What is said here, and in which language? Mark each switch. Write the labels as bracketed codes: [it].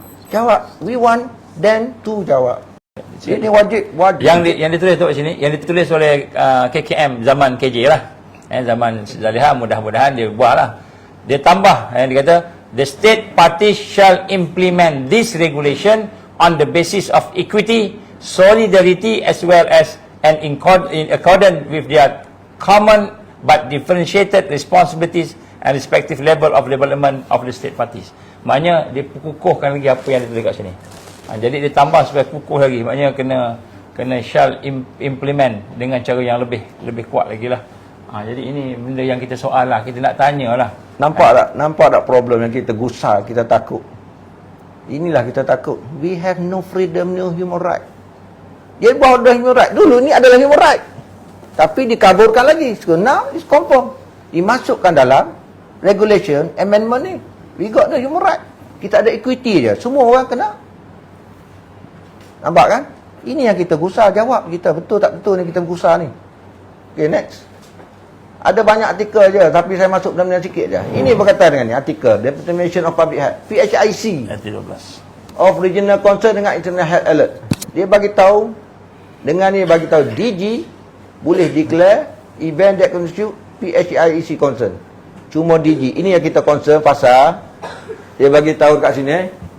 [en] Jawab, we want them to jawab. [ms] Ini wajib. Yang ditulis tu sini, yang ditulis oleh KKM zaman KJ lah. Zaman Zaliha, mudah-mudahan dia buat lah. Dia tambah, dia kata, [en] the state parties shall implement this regulation on the basis of equity, solidarity as well as in accordance with their common but differentiated responsibilities and respective level of development of the state parties. [ms] Maknanya dia kukuhkan lagi apa yang ditulis kat sini. Jadi dia tambah supaya kukuh lagi. Maknanya kena [en] shall implement [ms] dengan cara yang lebih kuat lagi lah. Jadi ini benda yang kita soal lah, kita nak tanya lah. Nampak tak problem yang kita gusar, kita takut. Inilah kita takut. [en] We have no freedom, no human right. [ms] Dia bawa dah human right. Dulu ni adalah human right. Tapi dikaburkan lagi. [en] So now it's confirm. [ms] Dimasukkan dalam regulation amendment ni. [en] We got no human right. [ms] Kita ada equity je. Semua orang kena. Nampak kan? Ini yang kita gusar. Jawab kita. Betul tak betul ni kita gusar ni. [en] Okay, next. [ms] Ada banyak artikel je. Tapi saya masuk dalam sikit je. Ini berkaitan dengan ni. Artikel. [en] Determination of Public Health. PHIC. [ms] Ayat 12. Of Regional Concern dengan International Health Alert. Dia bagi tahu, dengan ni bagi tahu DG boleh [en] declare event that constitute PHIC concern. [ms] Cuma DG. Ini yang kita concern pasal dia bagi tahu kat sini.